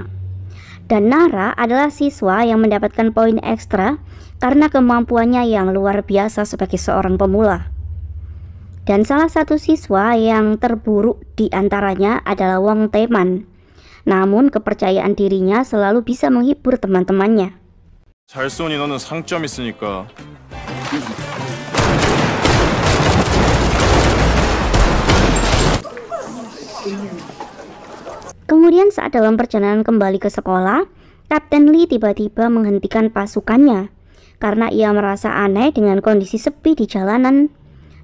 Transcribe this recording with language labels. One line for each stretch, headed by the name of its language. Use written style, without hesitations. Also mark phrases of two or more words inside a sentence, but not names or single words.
Indonesian: Dan Nara adalah siswa yang mendapatkan poin ekstra karena kemampuannya yang luar biasa sebagai seorang pemula. Dan salah satu siswa yang terburuk di antaranya adalah Wong Tae-man. Namun kepercayaan dirinya selalu bisa menghibur teman-temannya.
Korean: 잘 쏘니 너는 상점 있으니까.
Indonesian: Kemudian saat dalam perjalanan kembali ke sekolah, Kapten Lee tiba-tiba menghentikan pasukannya karena ia merasa aneh dengan kondisi sepi di jalanan.